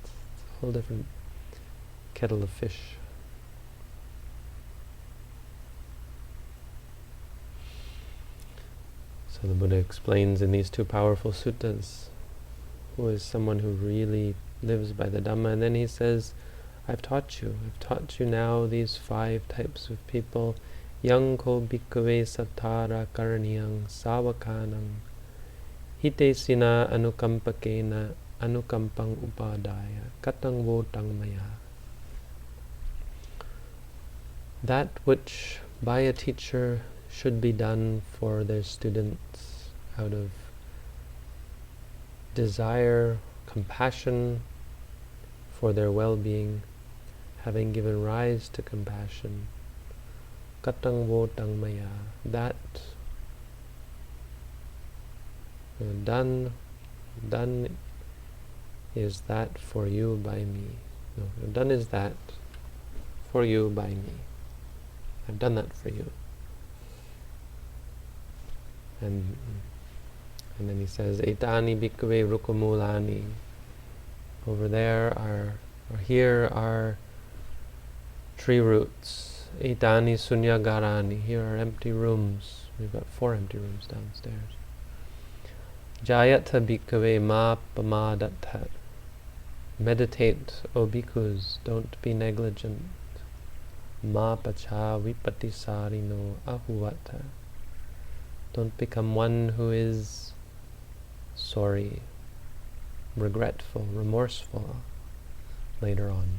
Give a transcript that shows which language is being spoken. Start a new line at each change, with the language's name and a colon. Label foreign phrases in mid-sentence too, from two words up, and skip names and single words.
English: It's a whole different kettle of fish. So the Buddha explains in these two powerful suttas who is someone who really lives by the Dhamma, and then he says, I've taught you now these 5 types of people.
Pali: Yang ko bhikkhave sattara karaniyang savakanang hitesina anukampakena anukampang upadaya katang votang maya.
English: That which by a teacher should be done for their students out of desire, compassion for their well-being, having given rise to compassion,
Pali: katang votang maya,
English: that done is that for you by me. No, done is that for you by me. I've done that for you. And then he says,
Pali: Etani bhikkhave rukamulani.
English: Over there are, or here are tree roots.
Pali: Etani sunyagarani.
English: Here are empty rooms. We've got 4 empty rooms downstairs.
Pali: Jayata bhikkhave ma pamadatta.
English: Meditate, O bhikkhus, don't be negligent.
Pali: Ma pacha vipatisarino ahuvata.
English: Don't become one who is sorry, regretful, remorseful later on.